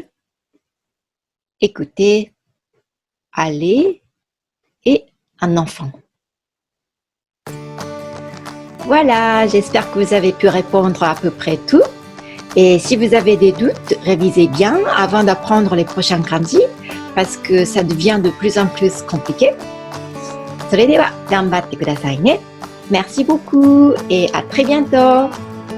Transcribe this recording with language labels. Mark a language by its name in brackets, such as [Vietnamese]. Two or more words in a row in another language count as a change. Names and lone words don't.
[French] Écouter, aller et un enfant. Voilà, j'espère que vous avez pu répondre à peu près tout. Et si vous avez des doutes, révisez bien avant d'apprendre les prochains kanji parce que ça devient de plus en plus compliqué. [Japanese] それでは頑張ってくださいね。 [French] Merci beaucoup et à très bientôt.